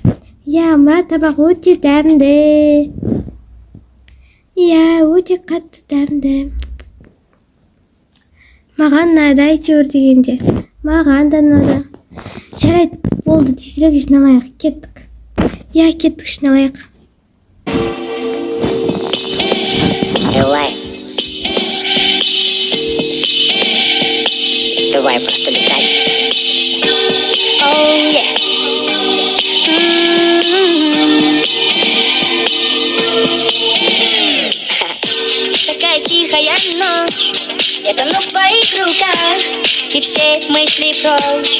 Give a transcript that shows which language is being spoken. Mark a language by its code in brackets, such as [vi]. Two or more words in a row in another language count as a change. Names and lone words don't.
[kk] Я, мына табақ өте дәмді. Я, өте қатты дәмді. Маған ұнады әйтеуір дегенде. Маған да ұнады. Жарайды, болды, тезірек жиналайық, кеттік. Я кеттік ішіне алайық. [ru] Элай, давай просто летать. [en] Oh, yeah. [ru] Такая тихая ночь, я тону в твоих руках, и все мысли прочь.